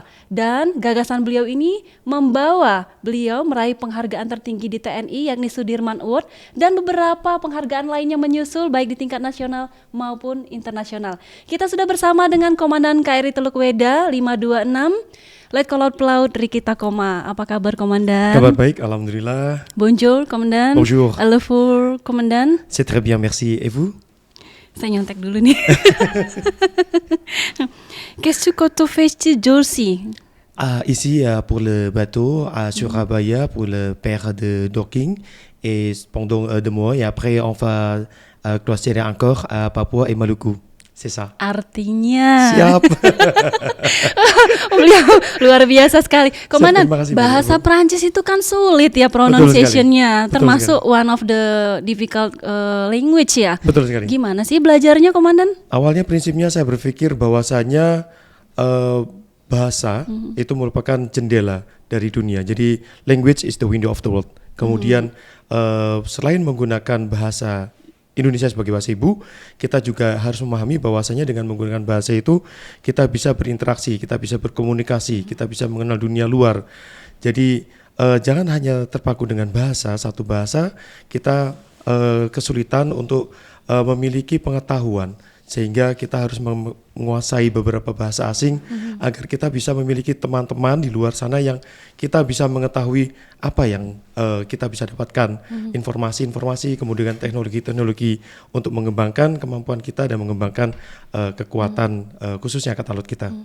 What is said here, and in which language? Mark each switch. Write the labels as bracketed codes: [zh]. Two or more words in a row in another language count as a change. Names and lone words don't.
[id] Dan gagasan beliau ini membawa beliau meraih penghargaan tertinggi di TNI yakni Sudirman Award, dan beberapa penghargaan lainnya menyusul baik di tingkat nasional maupun internasional. Kita sudah bersama dengan Komandan KRI Teluk Weda 526 Letkolot Pelaut Riki Takoma. Apa kabar, Komandan? Kabar baik, alhamdulillah. [fr] Bonjour, Komandan. Bonjour. Alefour, Komandan. C'est très bien, merci. Et vous? [id] Saya nyontek dulu nih. [fr] Qu'est-ce que tu fais aujourd'hui? Ici pour le bateau à Surabaya pour le père de docking et pendant 2 mois et après on va cloîtrer encore à Papua et Maluku. C'est ça. [id] Artinya Siap. Beliau luar biasa sekali. Komandan, terima kasih, bahasa Bu. Prancis itu kan sulit ya pronunciation-nya, termasuk [en] one of the difficult language [id] ya. Betul sekali. Gimana sih belajarnya, Komandan? Awalnya prinsipnya saya berpikir bahwasanya bahasa itu merupakan jendela dari dunia. Jadi [en] language is the window of the world. [id] Kemudian selain menggunakan bahasa Indonesia sebagai bahasa ibu, kita juga harus memahami bahwasanya dengan menggunakan bahasa itu kita bisa berinteraksi, kita bisa berkomunikasi, kita bisa mengenal dunia luar. Jadi jangan hanya terpaku dengan bahasa, satu bahasa, kita kesulitan untuk memiliki pengetahuan, sehingga kita harus menguasai beberapa bahasa asing agar kita bisa memiliki teman-teman di luar sana yang kita bisa mengetahui apa yang kita bisa dapatkan, informasi-informasi, kemudian teknologi-teknologi untuk mengembangkan kemampuan kita dan mengembangkan kekuatan khususnya Angkatan Laut kita.